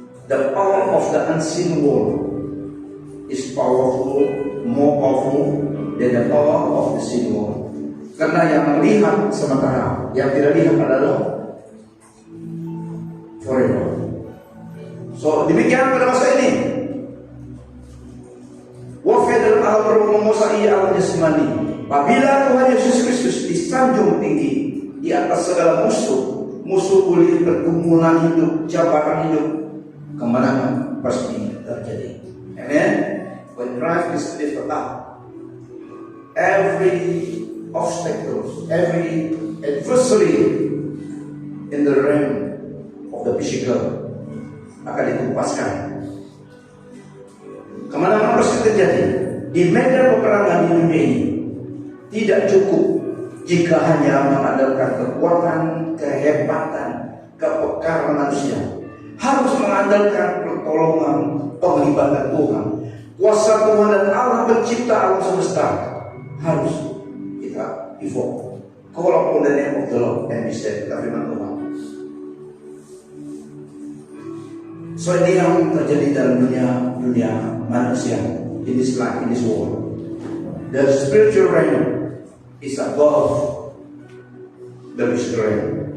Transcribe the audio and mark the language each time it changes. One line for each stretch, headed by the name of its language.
English: The power of the unseen world is powerful, more powerful than the power of the seen world.
Indonesian: Karena yang melihat sementara, yang tidak lihat adalah forever. So demikian pada masa ini. Warfare dalam alam roh menguasai alam jasmani. Apabila Tuhan Yesus Kristus disanjung tinggi di atas segala musuh boleh pergumulan hidup, jabatan hidup, kemenangan pasti terjadi. Amen.
English: When Christ is lifted up, every obstacles, every adversary in the realm of the physical
Indonesian: akan ditumpaskan. Kemenangan pasti terjadi. Di medan peperangan di dunia ini tidak cukup jika hanya mengandalkan kekuatan, kehebatan, kepekaran manusia. Harus mengandalkan pertolongan, penglibatan Tuhan. Kuasa Tuhan dan Allah pencipta alam semesta harus kita evoke.
English: Call upon the name of the Lord and be saved.
Indonesian: Kita firman Tuhan. So ini yang terjadi dalam dunia manusia,
English: in this life, in this world. The spiritual realm is above the physical realm.